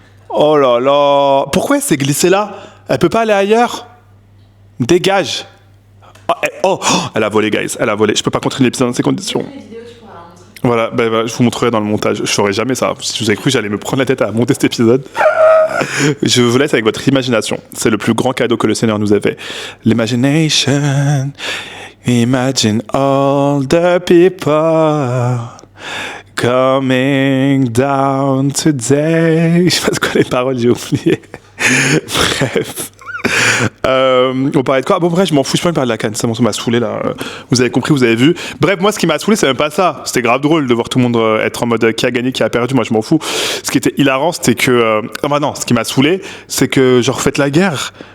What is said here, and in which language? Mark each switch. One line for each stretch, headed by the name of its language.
French: Oh là là! Pourquoi elle s'est glissée là? Elle peut pas aller ailleurs? Dégage! Elle a volé, guys. Elle a volé. Je peux pas continuer l'épisode dans ces conditions. Les vidéos, tu pourras la montrer. Voilà, je vous montrerai dans le montage. Je ferai jamais ça. Si je vous avez cru, j'allais me prendre la tête à monter cet épisode. Je vous laisse avec votre imagination. C'est le plus grand cadeau que le Seigneur nous a fait. L'imagination.
English: Imagine all the people coming down today.
French: Je sais pas ce que les paroles, j'ai oublié. Bref. On parlait de quoi? Bon bref, je m'en fous, je peux pas me parler de la CAN, ça m'a saoulé là. Vous avez compris, vous avez vu. Bref, moi ce qui m'a saoulé, c'est même pas ça. C'était grave drôle de voir tout le monde être en mode qui a gagné, qui a perdu, moi je m'en fous. Ce qui était hilarant, c'était que... non, ce qui m'a saoulé, c'est que genre faites la guerre.